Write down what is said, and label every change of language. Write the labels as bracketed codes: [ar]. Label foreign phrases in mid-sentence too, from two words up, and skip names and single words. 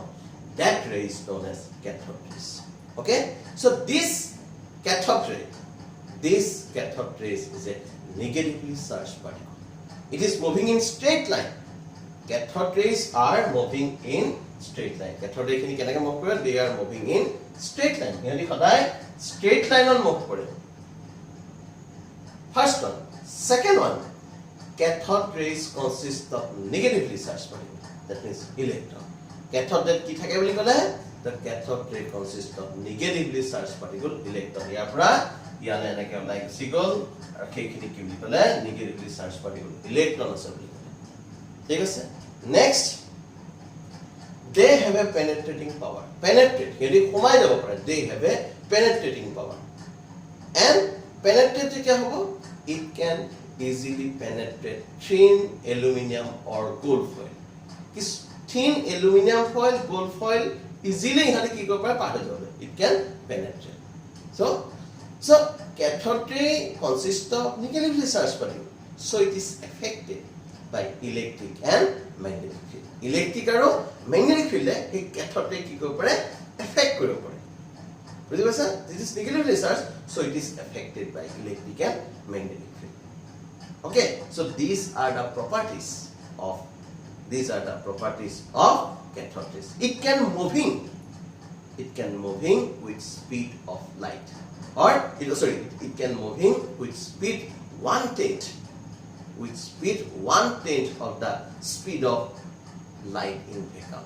[en] That ray is known as cathode rays. Okay, so this cathode ray is a negatively charged particle. It is moving in straight line. Cathode rays are moving in straight line. Cathode ray [as] খিনি কেনেকৈ [en] move kore? They are moving in straight line. [as] Hiহঁতি সদায় [en] straight line [as] on move kore. First one. [en] Second one, cathode rays consist of negatively charged particle. That means electron. Cathode ray [as] কি থাকে বুলি ক'লে? [en] The cathode ray consists of negatively charged particle, electron. [as] ইয়াৰ পৰা ইয়ালে এনেকে ওলাই গুচি গ'ল আৰু সেইখিনি কি বুলি কলে? [en] Negatively charged particle, electron [as] আছে বুলি কলে. ঠিক আছে? [en] Next, they have a penetrating power. Penetrate, [as] সিহঁতি সোমাই যাব পাৰে. [en] They have a penetrating power. And penetrate [as] কি হ'ব? [en] It can easily penetrate thin aluminum or gold foil. This thin aluminum foil, gold foil, easily [as] ইহঁতি কি কৰিব পাৰে? পাৰ হৈ যাব। [en] It can penetrate. So cathode ray consists of negatively charged particle. So it is affected by electric and magnetic field. [as] Electric আৰু [en] magnetic field [as] এই [en] cathode ray [as] কি কৰিব পাৰে? Affect কৰিব পাৰে। বুজি পাইছা? [en] This is negatively charged, so it is affected by electric and magnetic field. Okay, so these are the properties of cathode rays. It can moving with speed of light, or it can moving with speed 1/10 of the speed of light in vacuum.